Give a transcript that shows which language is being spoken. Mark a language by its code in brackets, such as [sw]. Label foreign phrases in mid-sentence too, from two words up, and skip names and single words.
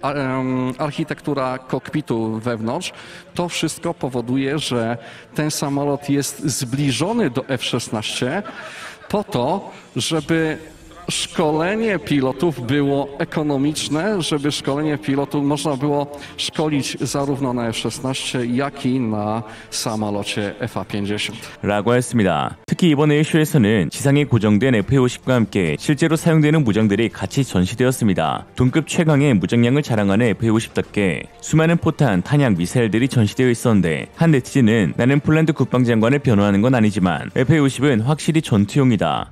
[pl] Architektura kokpitu wewnątrz, to wszystko powoduje, że ten samolot jest zbliżony do F-16 po to, żeby szkolenie pilotów było ekonomiczne, żeby szkolenie pilotów można było szkolić zarówno na F-16, jak i na samolocie FA-50. [ko] 라고 했습니다. 특히 이번 에어쇼에서는 지상에 고정된 F-50과 함께 실제로 사용되는 무장들이 같이 전시되었습니다. 동급 최강의 무장량을 자랑하는 F-50답게 수많은 포탄, 탄약, 미사일들이 전시되어 있었는데 한 네티즌은 나는 폴란드 국방장관을 변호하는 건 아니지만 F-50은 확실히 전투용이다.